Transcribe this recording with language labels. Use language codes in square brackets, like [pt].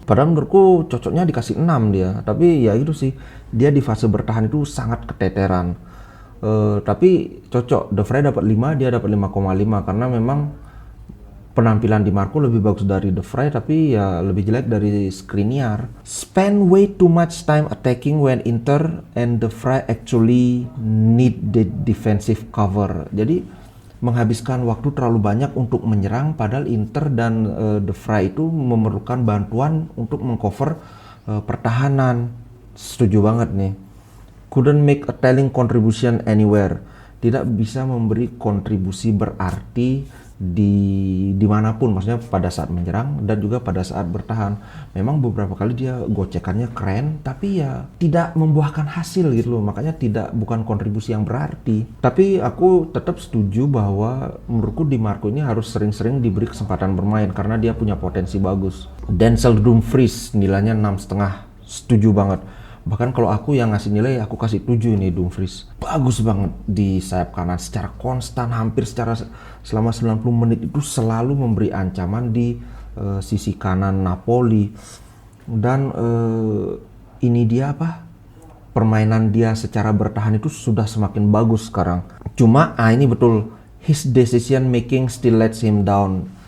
[id] Padahal menurutku cocoknya dikasih 6 dia. Tapi ya itu sih, dia di fase bertahan itu sangat keteteran. Tapi cocok, De Vrij dapat 5, dia dapat 5,5 karena memang penampilan Di Marco lebih bagus dari De Vrij, tapi ya lebih jelek dari Skriniar. [en] Spend way too much time attacking when Inter and De Vrij actually need the defensive cover. [id] Jadi menghabiskan waktu terlalu banyak untuk menyerang, padahal Inter dan De Vrij itu memerlukan bantuan untuk mengcover pertahanan. Setuju banget nih. [en] Couldn't make a telling contribution anywhere. [id] Tidak bisa memberi kontribusi berarti dimanapun, maksudnya pada saat menyerang dan juga pada saat bertahan. Memang beberapa kali dia gocekannya keren, tapi ya tidak membuahkan hasil gitu loh, makanya bukan kontribusi yang berarti. Tapi aku tetap setuju bahwa menurutku Di Marco ini harus sering-sering diberi kesempatan bermain karena dia punya potensi bagus. Denzel Dumfries nilainya 6,5, setuju banget. Bahkan kalau aku yang ngasih nilai, aku kasih 7 nih Dumfries. Bagus banget di sayap kanan secara konstan, hampir selama 90 menit itu selalu memberi ancaman di sisi kanan Napoli. Dan ini dia permainan dia secara bertahan itu sudah semakin bagus sekarang. Cuma ini betul, [en] his decision making still lets him down.